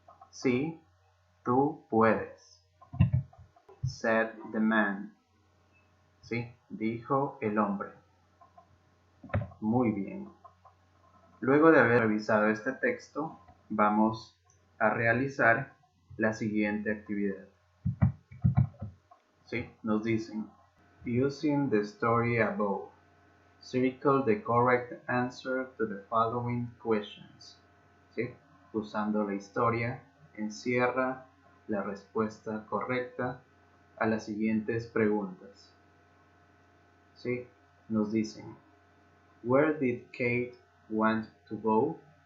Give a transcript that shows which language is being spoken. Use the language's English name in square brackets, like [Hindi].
[Spanish] Sí, tú puedes. [English] Said the man. [Spanish] Sí, dijo el hombre. Muy bien. Luego de haber revisado este texto, vamos a realizar la siguiente actividad. ¿Sí? Nos dicen, [English] Using the story above, circle the correct answer to the following questions. [Spanish] ¿Sí? Usando la historia, encierra la respuesta correcta a las siguientes preguntas. ¿Sí? Nos dicen, [English] Where did Kate want to go?